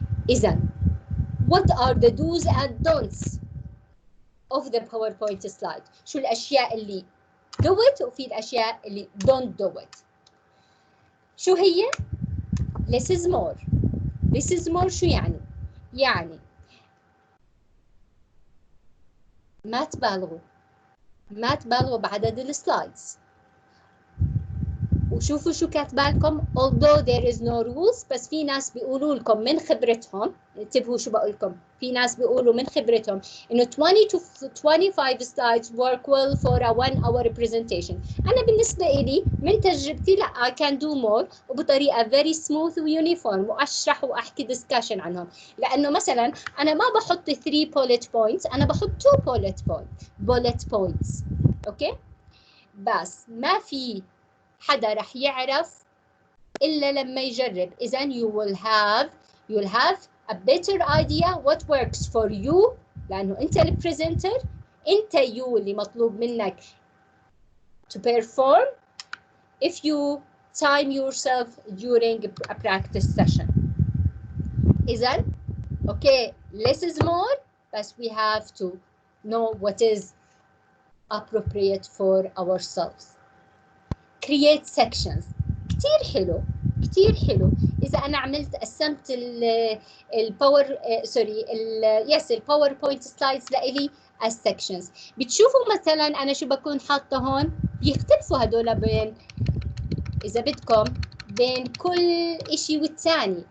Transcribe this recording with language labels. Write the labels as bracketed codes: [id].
[en] إذن what are the do's and don'ts of the PowerPoint slide؟ [ar] شو الأشياء اللي [en] do it [ar] وفي الأشياء اللي [en] don't do it. [ar] شو هي؟ [en] less is more. Less is more [ar] شو يعني؟ يعني ما تبالغوا بعدد السلايدز. وشوفوا شو كاتبالكم [en] although there is no rules، [ar] بس في ناس بيقولوا لكم من خبرتهم، انتبهوا شو بقول لكم، في ناس بيقولوا من خبرتهم انه [en] 20 to 25 slides work well for a 1 hour presentation. [ar] انا بالنسبه لي من تجربتي لا [en] I can do more [ar] وبطريقه [en] very smooth [ar] ويونيفورم، واشرح واحكي discussion عنهم. لانه مثلا انا ما بحط 3 bullet points، انا بحط 2 bullet points. اوكي، بس ما في حدا رح يعرف إلا لما يجرب. [en] إذن you'll have a better idea what works for you، [ar] لأنه أنت البريزنتر، أنت اللي مطلوب منك [en] to perform if you time yourself during a practice session. إذن okay, less is more، but we have to know what is appropriate for ourselves. create sections. [ar] كتير حلو إذا أنا قسمت الباوربوينت سلايدز لإلي as sections. بتشوفوا مثلا أنا شو بكون حاطة هون، بيختلفوا هدول بين، إذا بدكم، بين كل إشي والتاني.